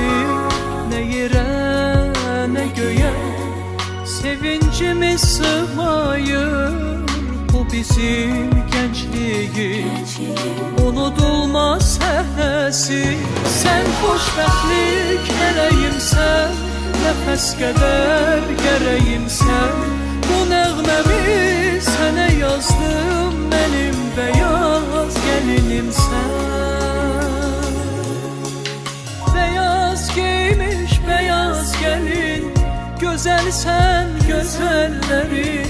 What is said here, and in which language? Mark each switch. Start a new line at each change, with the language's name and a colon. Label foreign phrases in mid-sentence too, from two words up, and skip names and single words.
Azerbaijani: Nə yerə nə göyə sevincimiz sığmayır. Bu bizim gəncliyin unudulmaz səhnəsi. Sən xoşbəxtlik mələyimsən,
Turkish: nefes kadar gereğimsen.
Azerbaijani: Bu nəğməmi sənə yazdım,
Turkish: benim beyaz gelinimsən. Beyaz giymiş beyaz gelin, güzel sen güzellerin.